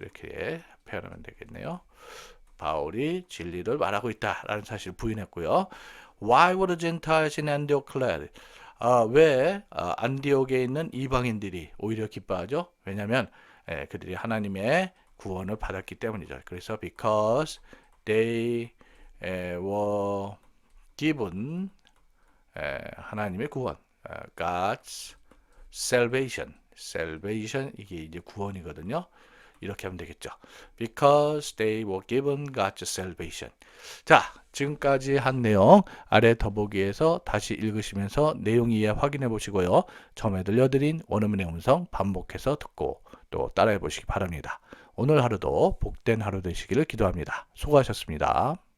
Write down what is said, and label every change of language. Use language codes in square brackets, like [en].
[ko] 이렇게 표현하면 되겠네요. 바울이 진리를 말하고 있다라는 사실을 부인했고요. [en] Why were the Gentiles in Antioch glad? [ko] 왜 안디옥에 있는 이방인들이 오히려 기뻐하죠? 왜냐하면 그들이 하나님의 구원을 받았기 때문이죠. 그래서 [en] because they were given [ko] 하나님의 구원, [en] God's salvation, [ko] 이게 이제 구원이거든요. 이렇게 하면 되겠죠. [en] Because they were given God's salvation. [ko] 자, 지금까지 한 내용 아래 더보기에서 다시 읽으시면서 내용 이해 확인해 보시고요. 처음에 들려드린 원어민의 음성 반복해서 듣고 또 따라해 보시기 바랍니다. 오늘 하루도 복된 하루 되시기를 기도합니다. 수고하셨습니다.